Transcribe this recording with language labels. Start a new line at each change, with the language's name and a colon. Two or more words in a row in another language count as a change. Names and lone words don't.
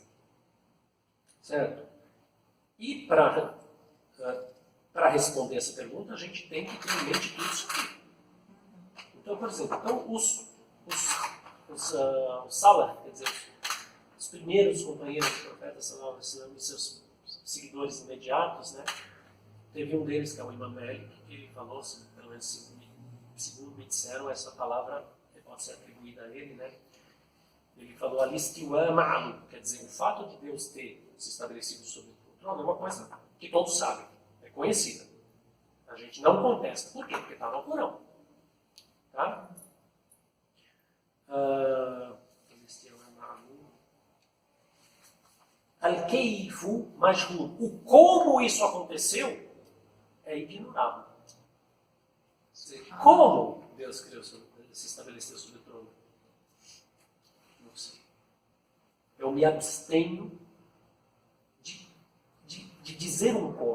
Portuguese: Certo? E para responder essa pergunta, a gente tem que ter em mente tudo isso aqui. Então, por exemplo, os Salaf, quer dizer, os primeiros companheiros do profeta
Arabic: صلى الله عليه وسلم
Portuguese: e seus seguidores imediatos, né? Teve um deles, que é o Imam Malik, que ele falou, pelo menos segundo me disseram, essa palavra pode ser atribuída a ele, né? Ele falou
Arabic: الاستواء معلوم,
Portuguese: quer dizer, o fato de Deus ter se estabelecido sobre o trono é uma coisa que todos sabem, é conhecida. A gente não contesta. Por quê? Porque está no Alcorão. Tá?
Arabic: الكيف مجهول.
Portuguese: O como isso aconteceu é ignorável. Como Deus se estabeleceu sobre o trono? Não sei. Eu me abstenho de dizer um como.